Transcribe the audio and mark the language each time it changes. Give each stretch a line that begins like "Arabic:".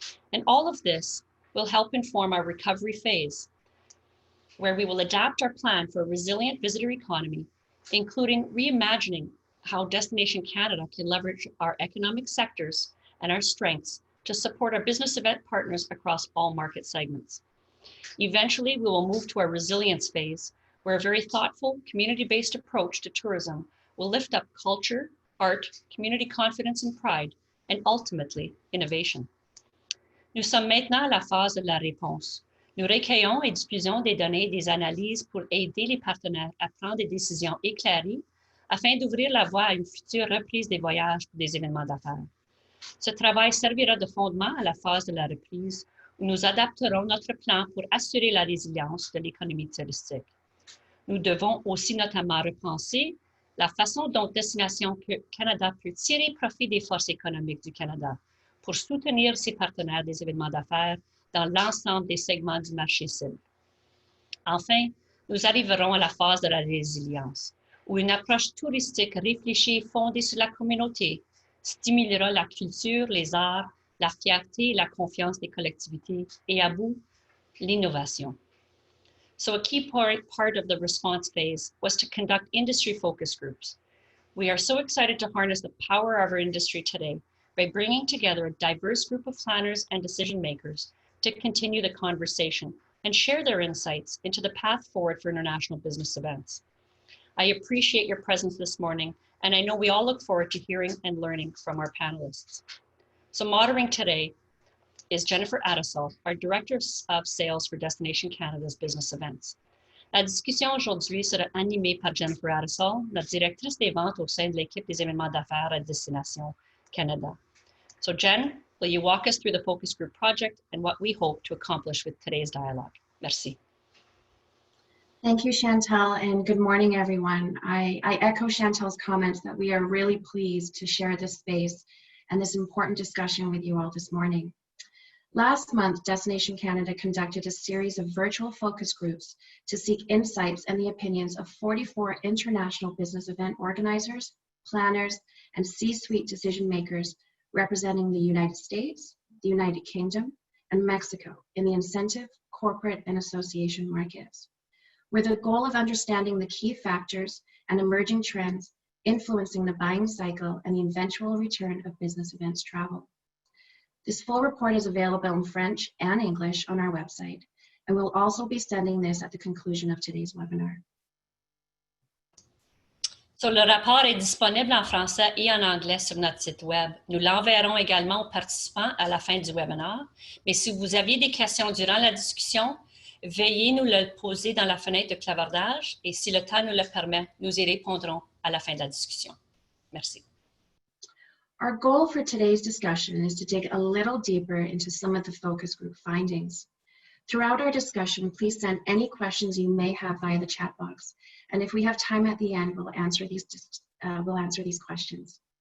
English: And all of this will help inform our recovery phase, where we will adapt our plan for a resilient visitor economy, including reimagining how Destination Canada can leverage our economic sectors and our strengths to support our business event partners across all market segments. Eventually, we will move to our resilience phase, where a very thoughtful, community-based approach to tourism will lift up culture, art, community confidence and pride, and ultimately, innovation.
French: Nous sommes maintenant à la phase de la réponse. Nous recueillons et diffusons des données et des analyses pour aider les partenaires à prendre des décisions éclairées afin d'ouvrir la voie à une future reprise des voyages pour des événements d'affaires. Ce travail servira de fondement à la phase de la reprise où nous adapterons notre plan pour assurer la résilience de l'économie touristique. Nous devons aussi notamment repenser la façon dont Destination Canada peut tirer profit des forces économiques du Canada pour soutenir ses partenaires des événements d'affaires dans l'ensemble des segments du marché cible. Enfin, nous arriverons à la phase de la résilience, où une approche touristique réfléchie et fondée sur la communauté stimulera la culture, les arts, la fierté et la confiance des collectivités et à bout, l'innovation.
English: So a key part of the response phase was to conduct industry focus groups. We are so excited to harness the power of our industry today by bringing together a diverse group of planners and decision makers to continue the conversation and share their insights into the path forward for international business events. I appreciate your presence this morning, and I know we all look forward to hearing and learning from our panelists. So moderating today is Jennifer Adesol, our Director of Sales for Destination Canada's Business Events. La discussion aujourd'hui sera animée par Jennifer Adesol, la directrice des ventes au sein de l'équipe des événements d'affaires à Destination Canada. So Jen, will you walk us through the focus group project and what we hope to accomplish with today's dialogue?
French: Merci.
English: Thank you, Chantal, and good morning, everyone. I echo Chantal's comments that we are really pleased to share this space and this important discussion with you all this morning. Last month, Destination Canada conducted a series of virtual focus groups to seek insights and the opinions of 44 international business event organizers, planners, and C-suite decision makers representing the United States, the United Kingdom, and Mexico in the incentive, corporate, and association markets, with the goal of understanding the key factors and emerging trends influencing the buying cycle and the eventual return of business events travel. This full report is available in French and English on our website, and we'll also be sending this at the conclusion of today's webinar.
French: So, le rapport est disponible en français et en anglais sur notre site web. Nous l'enverrons également aux participants à la fin du webinaire. Mais si vous aviez des questions durant la discussion, veuillez nous le poser dans la fenêtre de clavardage et si le temps nous le permet, nous y répondrons à la fin de la discussion. Merci.
English: Our goal for today's discussion is to dig a little deeper into some of the focus group findings. Throughout our discussion, please send any questions you may have via the chat box. And if we have time at the end, we'll answer these questions.